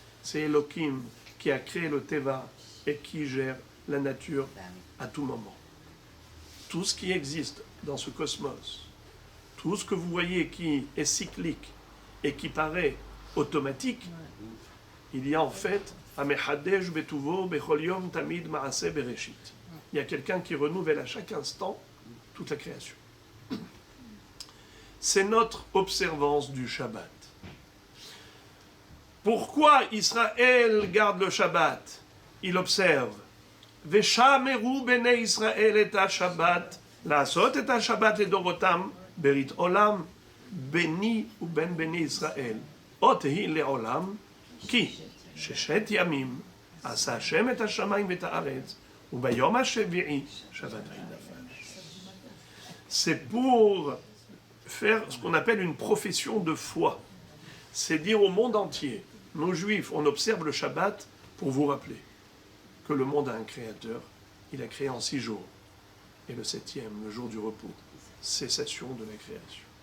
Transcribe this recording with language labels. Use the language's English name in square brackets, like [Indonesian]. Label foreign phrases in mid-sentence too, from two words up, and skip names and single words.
[French] C'est Elohim qui a créé le Teva et qui gère la nature à tout moment. Tout ce qui existe dans ce cosmos, tout ce que vous voyez qui est cyclique et qui paraît automatique, il y a en fait [Hebrew] המחדש בטובו בכל יום תמיד מעשה בראשית. [French] Il y a quelqu'un qui renouvelle à chaque instant toute la création. C'est notre observance du Shabbat. Pourquoi Israël garde le Shabbat? Il observe. [Hebrew] ושמרו בני ישראל את השבת, לעשות את השבת לדורותם, ברית עולם, ביני ובין בני ישראל. אות היא לעולם, כי ששת ימים עשה השם את השמיים ואת הארץ, וביום השביעי שבת וינפל. [French] C'est pour faire ce qu'on appelle une profession de foi. C'est dire au monde entier, nous juifs, on observe le Shabbat pour vous rappeler que le monde a un créateur, il a créé en 6 jours. Et le 7e, le jour du repos, cessation de la création.